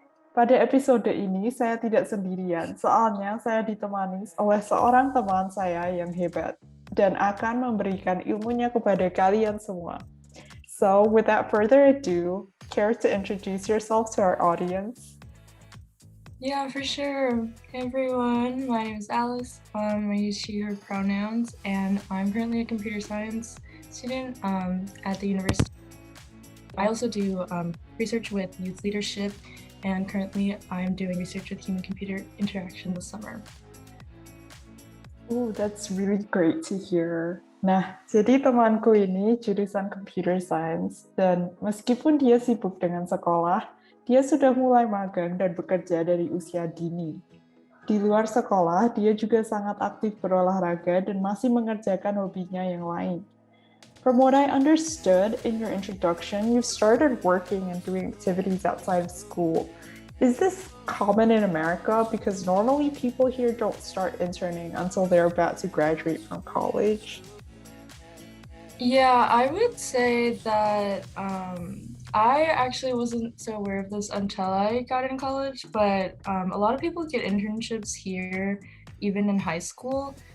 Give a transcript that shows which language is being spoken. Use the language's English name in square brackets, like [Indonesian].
[Indonesian] Pada episode ini saya tidak sendirian, soalnya saya ditemani oleh seorang teman saya yang hebat dan akan memberikan ilmunya kepada kalian semua. [English] So, without further ado, care to introduce yourself to our audience? Yeah, for sure. Hey everyone, my name is Alice. I use she, her pronouns, and I'm currently a computer science student at the university. I also do research with youth leadership, and currently I'm doing research with human-computer interaction this summer. Oh, that's really great to hear. [Indonesian] Nah, jadi temanku ini jurusan computer science, dan meskipun dia sibuk dengan sekolah, dia sudah mulai magang dan bekerja dari usia dini. Di luar sekolah, dia juga sangat aktif berolahraga dan masih mengerjakan hobinya yang lain. [English] From what I understood in your introduction, you started working and doing activities outside of school. Is this common in America? Because normally people here don't start interning until they're about to graduate from college. Yeah, I would say that I actually wasn't so aware of this until I got in college, but a lot of people get internships here, even in high school.